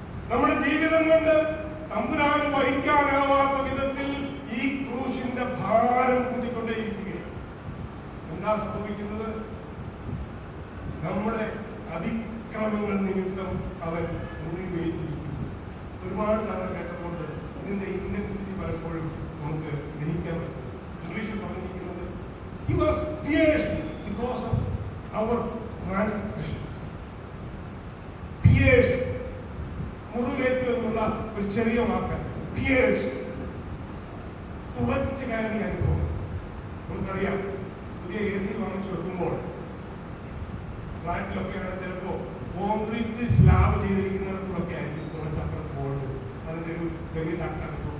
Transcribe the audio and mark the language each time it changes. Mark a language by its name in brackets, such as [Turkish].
[Malayalam] നമ്മുടെ ജീവിതം കൊണ്ട് തമ്പുരാന് വഹിക്കാനാവാത്ത വിധത്തിൽ ഈ ക്രൂശിന്റെ ഭാരം കൂട്ടിക്കൊണ്ടേയിരിക്കുകയാണ്. എന്താ സംഭവിക്കുന്നത്? നമ്മുടെ അതിക്രമങ്ങൾ നിമിത്തം അവൻ മുറിവേറ്റിരിക്കുന്നു. ഒരുപാട് തവണ കേട്ടതുകൊണ്ട് ഇതിന്റെ ഇന്റൻസിറ്റി പലപ്പോഴും നമുക്ക് ഗ്രഹിക്കാൻ പറ്റും. ഇംഗ്ലീഷിൽ പറഞ്ഞിരിക്കുന്നത് [English] he was pierced because of our transgression. [Malayalam] Pierced, മുറിവേറ്റു എന്നുള്ള ഒരു ചെറിയ വാക്ക്. pierced, തുളച്ച് കയറിയ അനുഭവം. നമുക്കറിയാം, പുതിയ AC വാങ്ങിച്ചു വെക്കുമ്പോൾ ഫ്ലാറ്റിലൊക്കെയാണ് ചിലപ്പോ കോൺക്രീറ്റ് സ്ലാബ് ചെയ്തിരിക്കുന്നിടത്തൊക്കെ ആയിരിക്കും കുറച്ച് അപ്പുറം ബോർഡ് അതിന്റെ ഒരു ചെറിയ ടക്കാണ്.